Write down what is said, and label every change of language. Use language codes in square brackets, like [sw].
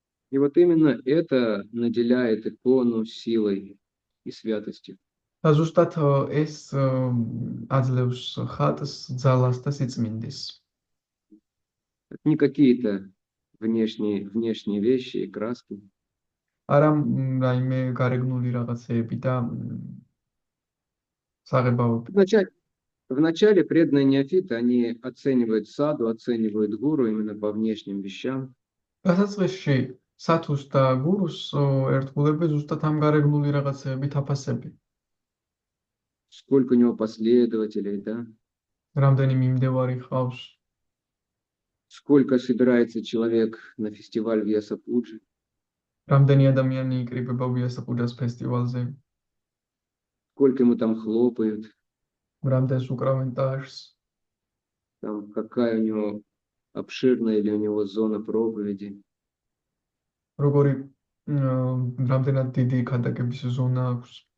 [ru] И вот именно это наделяет икону силой и святостью. [ka] და ზუსტად ეს აძლევს ხატს ძალას და სიწმინდეს. [ru] Это не какие-то внешние вещи и краски. [ka] არა რაიმე გარეგნული რაღაცეები და საღებავები. [ru] Вначале преданные неофиты, они оценивают саду, оценивают гуру именно по внешним вещам. [ka] დასაწყისში სათუს და გურუს ერთგულები ზუსტად ამ გარეგნული რაღაცეებით აფასებენ. [ru] Сколько у него последователей, да? [ka] რამდენი მიმდევარი ხავს, [ru] Сколько собирается человек на фестиваль Вьясапуджи, [ka] რამდენი ადამიანი იკრიბება ვიასაპუჯას ფესტივალზე, [ru] сколько ему там хлопают, [ka] რამდენს უკრავენ ტაშს, [ru] там какая у него обширная или у него зона проповеди, [ka] რამდენად დიდი ქადაგების ზონა აქვს,